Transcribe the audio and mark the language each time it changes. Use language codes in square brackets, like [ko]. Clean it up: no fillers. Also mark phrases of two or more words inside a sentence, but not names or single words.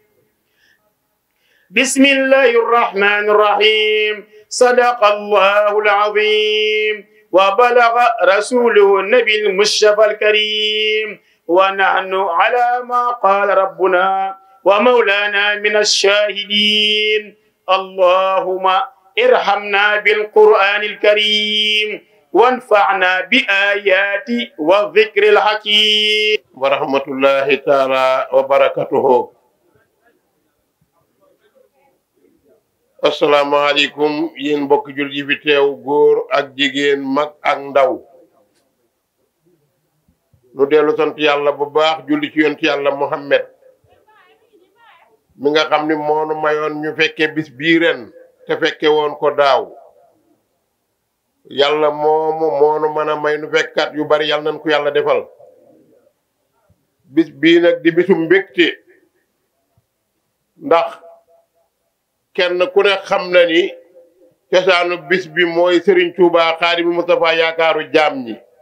[ar] بسم الله الرحمن الرحيم صدق الله العظيم وبلغ رسوله النبي المصطفى الكريم ونحن على ما قال ربنا ومولانا من الشاهدين. اللهم ارحمنا بالقرآن الكريم وانفعنا بآيات والذكر الحكيم ورحمة الله تعالى وبركاته. [wo] asalaamaaleykum yéen mbokk jul yi fi teew góor ak jigéen mag ak ndaw nu dellu sant yàlla bu baax julli ci yonent yàlla Muhammad mi nga xam ni moonu mayoon ñu fekke bis bii ren te fekke woon ko daaw yàlla moomu moonu mën a may nu fekkat yu bari yàlla nañ ko yàlla defal bis bii nag di bisu mbégte ndax kenn ku ne xam na ni cosaanu bis bi mooy Serigne Touba Xaadimu Mustafaa yaakaaru jaam ñi